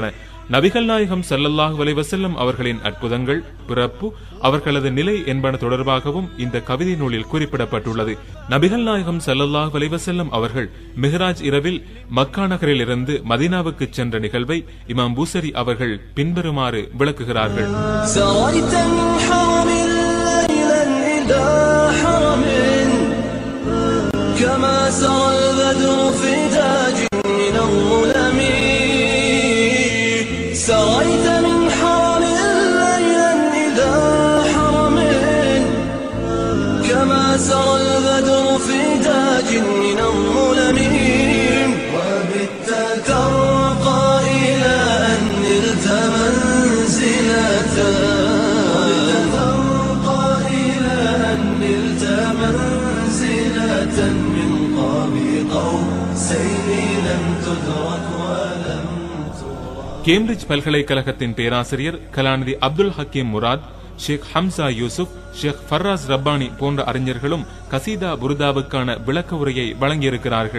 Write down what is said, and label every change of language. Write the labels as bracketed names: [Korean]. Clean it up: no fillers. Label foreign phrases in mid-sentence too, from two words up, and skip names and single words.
[Tamil] நபிகள் நாயகம் [Arabic] صلى الله عليه وسلم [Tamil] அவர்களின் அற்புதங்கள், பிறப்பு, அவர்களது நிலை என்பன தொடர்பாகவும் இந்த கவிதை நூலில் குறிப்பிடப்பட்டுள்ளது. நபிகள் நாயகம் [Arabic] صلى الله عليه وسلم [Tamil] அவர்கள் மிஹ்ராஜ் இரவில் மக்கா நகரில் இருந்து மதீனாவுக்கு சென்ற நிகழ்வை இமாம் பூசரி அவர்கள் பின்வருமாறு விளக்குகிறார்கள். [Arabic] كما سرى البدر في تاج من الظلم سريت من حرم ليلا إلى حرم كما سرى البدر في تاج من الظلم وبت ترقى إلى أن نلت منزلة [Tamil] கேம்பிரிட்ஜ் பல்கலைக்கழகத்தின் பேராசிரியர் கலாநிதி அப்துல் ஹக்கீம் முராத், ஷேக் ஹம்சா யூசுப், ஷேக் ஃபர்ராஸ் ரப்பானி போன்ற அறிஞர்களும் கசீதா புர்தாவுக்கான விளக்க உரையை வழங்கியிருக்கிறார்கள்.